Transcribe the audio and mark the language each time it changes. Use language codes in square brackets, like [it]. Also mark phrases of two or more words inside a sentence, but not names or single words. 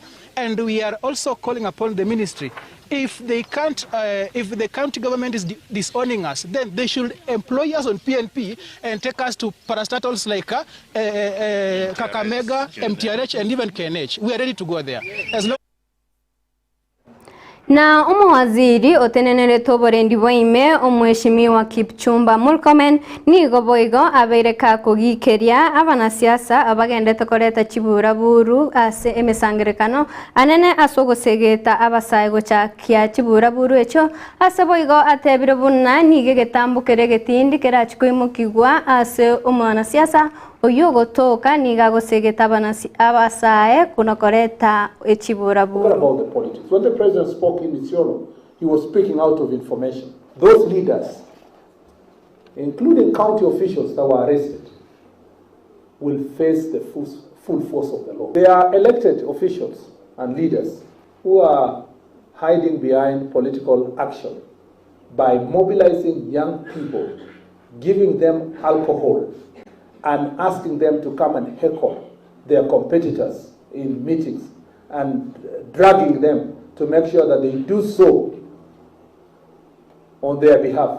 [en] And we are also calling upon the ministry. If they can't, if the county government is disowning us, then they should employ us on PNP and take us to parastatals like Kakamega, MTRH, and even KNH. We are ready to go there. [guz] Na waziri otenenere toborendi boime omweshimiwa Kipchumba Murkomen nigo boigo abereka kugikeria abanasiasa abagendete koreta chibura buru ase emesangerekano anene asogosegeta abasaye gochakia chibura buru echo ase boigo atebire bunna nige getambukere getindi kerachikoimukigwa ase omwanasiasa oyo gotoka niga gosegeta abasaye kunokoreta echibura buru. [en] When the president spoke in Isiolo, he was speaking out of information. Those leaders, including county officials that were arrested, will face the full force of the law. They are elected officials and leaders who are hiding behind political action by mobilizing young people, giving them alcohol, and asking them to come and heckle their competitors in meetings and dragging them to make sure that they do so on their behalf.